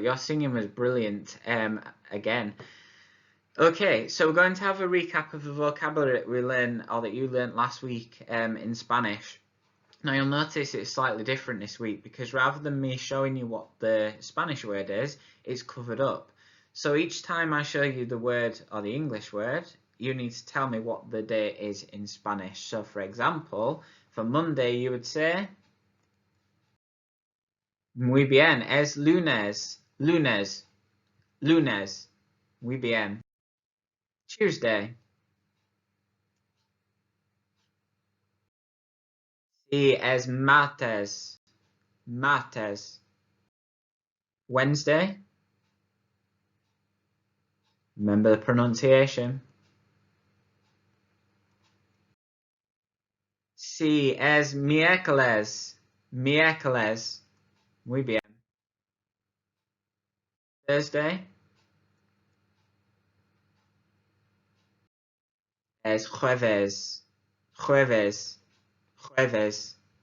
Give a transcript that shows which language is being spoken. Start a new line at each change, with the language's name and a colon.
English: Your singing was brilliant again. Okay, so we're going to have a recap of the vocabulary that we learned, or that you learnt last week in Spanish. Now you'll notice it's slightly different this week, because rather than me showing you what the Spanish word is, it's covered up. So each time I show you the word or the English word, you need to tell me what the day is in Spanish. So for example, for Monday you would say,
Spanish: muy bien, es lunes, lunes, lunes, muy bien. Tuesday, sí, es martes, martes.
English: Wednesday, remember the pronunciation.
Spanish: Sí, es miércoles, miércoles. Muy bien. Thursday es jueves, jueves, jueves.